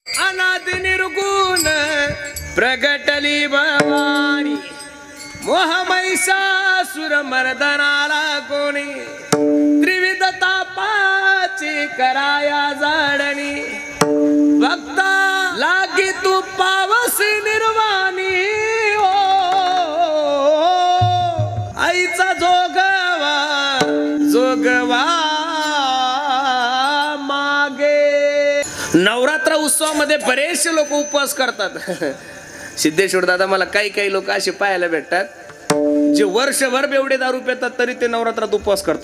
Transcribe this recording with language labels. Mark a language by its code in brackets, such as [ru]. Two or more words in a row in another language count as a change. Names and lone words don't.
[mr] अनादि निर्गुण प्रगटली भवानी, मोह महिषासुर मर्दनाला कोणी, त्रिविध तापाची कराया जाडणी, भक्ता लागी तू पावसी निर्वाणी, ओ आईचा जोगवा जोगवा मागे. नवरात्र उत्सवामध्ये बरेचसे लोक उपवास करतात. सिद्धेश्वर दादा, मला काही लोक असे पाहायला भेटतात जे वर्षभर बेवडे दारू पितात तरी ते नवरात्रात उपवास करतात.